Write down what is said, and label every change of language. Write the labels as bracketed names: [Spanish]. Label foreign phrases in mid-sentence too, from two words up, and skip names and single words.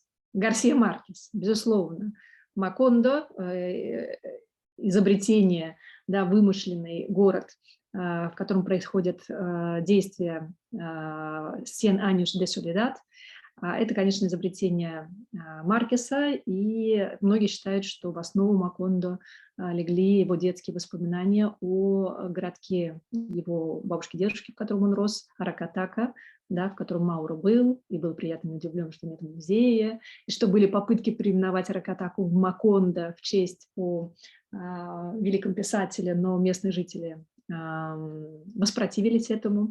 [Russian] Гарсия Маркес, безусловно. Макондо, изобретение, да, вымышленный город, в котором происходят действия «Cien años de soledad». Это, конечно, изобретение Маркеса, и многие считают, что в основу Макондо легли его детские воспоминания о городке его бабушки-дедушки, в котором он рос, Аракатака, да, в котором Мауро был, и был приятно удивлен, что нет музея, и что были попытки переименовать Аракатаку в Макондо в честь о великом писателе, но местные жители воспротивились этому.